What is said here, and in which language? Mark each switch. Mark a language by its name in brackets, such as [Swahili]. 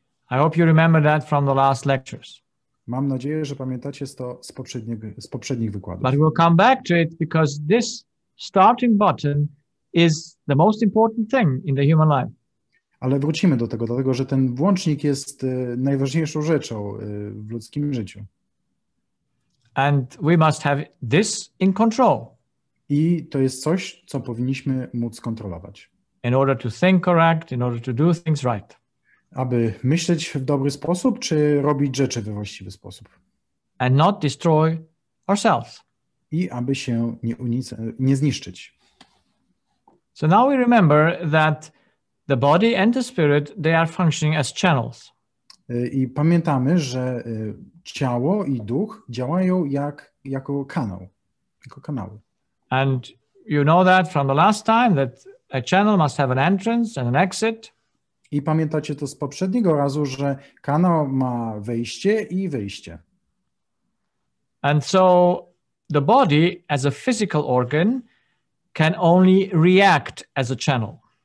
[English] I hope you remember that from the last lectures. [Polish] Mam nadzieję, że pamiętacie to z poprzednich wykładów. [English] But we'll come back to it because this starting button is the most important thing in the human life. [Polish] Ale wrócimy do tego, dlatego że ten włącznik jest najważniejszą rzeczą w ludzkim życiu. [English] And we must have this in control. [Polish] I to jest coś, co powinniśmy móc kontrolować. [English] In order to think correct, in order to do things right. [Polish] Aby myśleć w dobry sposób, czy robić rzeczy we właściwy sposób. [English] And not destroy ourselves. [Polish] I aby się nie zniszczyć. [English] So now we remember that the body and the spirit, they are functioning as channels. [Polish] I pamiętamy, że ciało i duch działają jako kanały. [English] And you know that from the last time that a channel must have an entrance and an exit. [Polish] I pamiętacie to z poprzedniego razu, że kanał ma wejście i wyjście. [English] And so the body as a physical organ can only react as a channel.